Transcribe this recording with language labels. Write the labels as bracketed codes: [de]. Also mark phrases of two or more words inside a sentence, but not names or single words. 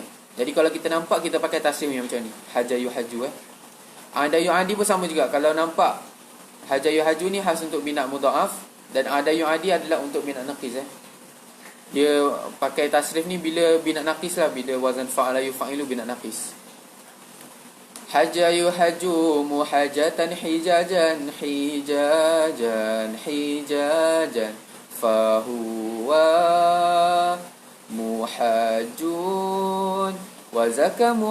[ms] Jadi kalau kita nampak, kita pakai tasrif yang macam ni. [ar] حاج يحاج عادى يعادي [ms] pun sama juga. Kalau nampak [ar] حاج يحاج [ms] ni khas untuk bina mudha'af, dan [ar] عادى يعادي [ms] adalah untuk bina naqis Dia pakai tasrif ni bila bina naqis lah, bila wazan [ar] فاعل يفاعل [ms] bina naqis. [ar] حاج يحاج محاجة حجاجا فهو محاج وذاك